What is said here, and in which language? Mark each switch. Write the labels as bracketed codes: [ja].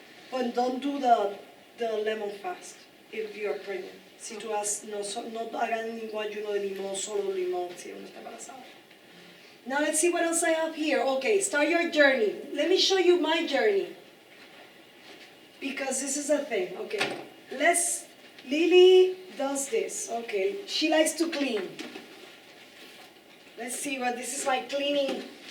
[en] But don't do the lemon fast if you are pregnant. [es] Si tú no hagan ningún ayuno de limón, solo limón si uno está embarazada. [en] Now let's see what else I have here. Okay, start your journey. Let me show you my journey. Because this is a thing. Okay, Lily does this. Okay, she likes to clean. Let's see what this is my cleaning.